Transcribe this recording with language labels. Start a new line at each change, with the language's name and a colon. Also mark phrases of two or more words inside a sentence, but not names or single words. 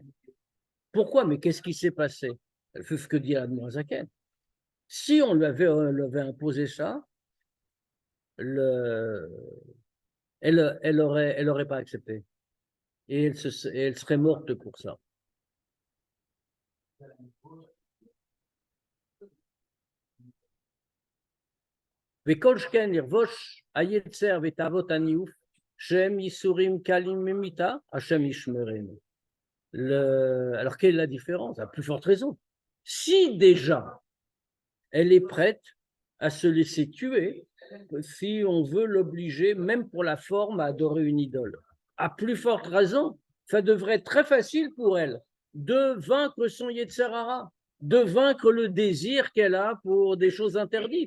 French: Pourquoi? Mais qu'est-ce qui s'est passé? C'est ce que dit Admorazaken. Si on lui avait imposé ça, elle aurait pas accepté. Et elle serait morte pour ça.
Hebrew: וכל שכן ירבוש היצר ותאוות הניאוף, שהם ייסורים קלים ממיתה, השם ישמרנו.
French: Alors, quelle est la différence? À plus forte raison. Si déjà, elle est prête à se laisser tuer, si on veut l'obliger, même pour la forme, à adorer une idole, à plus forte raison, ça devrait être très facile pour elle de vaincre son
Hebrew: יצר הרע,
French: de vaincre le désir qu'elle a pour des choses interdites.